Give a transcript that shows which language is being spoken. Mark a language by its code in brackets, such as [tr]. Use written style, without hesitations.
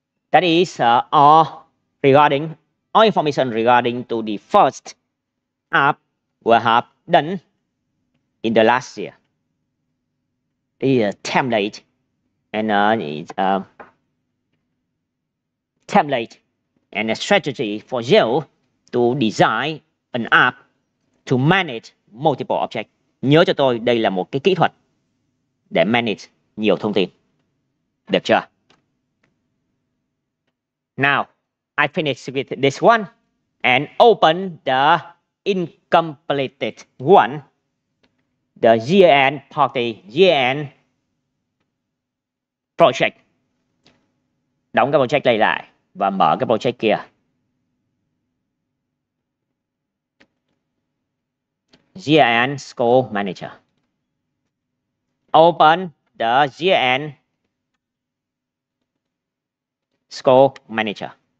[en] That is all information regarding to the first app we have done in the last year. The template and template and a strategy for you to design an app to manage multiple objects. [vi] Nhớ cho tôi, đây là một cái kỹ thuật để manage nhiều thông tin. Được chưa? [en] Now, I finish with this one and open the incompleted one, the year-end party, year-end project. [vi] Đóng cái project này lại và mở cái project kia. [en] Year-end School Manager. Open the year-end School Manager.